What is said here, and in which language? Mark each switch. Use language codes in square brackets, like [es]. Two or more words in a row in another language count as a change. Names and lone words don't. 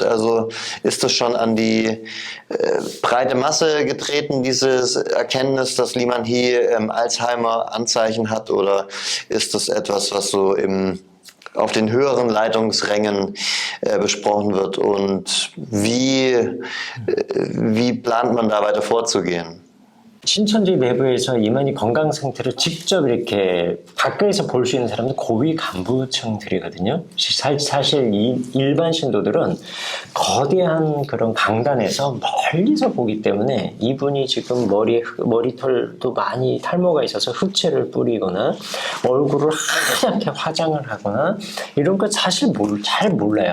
[de] Also ist das schon an die breite Masse getreten, dieses Erkenntnis, dass Liman Hee Alzheimer-Anzeichen hat? Oder ist das etwas, was so auf den höheren Leitungsrängen besprochen wird? Und wie plant man da weiter vorzugehen? [ko] 신천지 내부에서 이만희 건강 상태를 직접 이렇게 가까이서 볼 수 있는 사람들 고위 간부층들이거든요. 사실 일반 신도들은 거대한 그런 강단에서 멀리서 보기 때문에 이분이 지금 머리털도 많이 탈모가 있어서 흑채를 뿌리거나 얼굴을 하얗게 화장을 하거나 이런 거 사실 잘 몰라요.